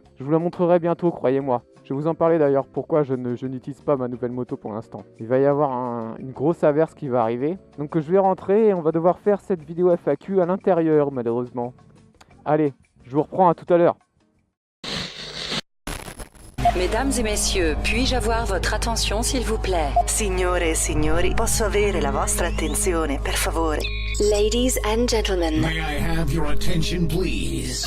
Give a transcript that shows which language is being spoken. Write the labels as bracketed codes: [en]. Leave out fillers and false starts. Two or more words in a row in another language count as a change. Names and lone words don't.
[fr] Je vous la montrerai bientôt, croyez-moi. Je vais vous en parler d'ailleurs pourquoi je n'utilise pas ma nouvelle moto pour l'instant. Il va y avoir une grosse averse qui va arriver. Donc je vais rentrer et on va devoir faire cette vidéo FAQ à l'intérieur, malheureusement. Allez, je vous reprends à tout à l'heure. Mesdames et messieurs, puis-je avoir votre attention s'il vous plaît? [it] Signore e signori, posso avere la vostra attenzione, per favore? [en] Ladies and gentlemen, May I have your attention, please?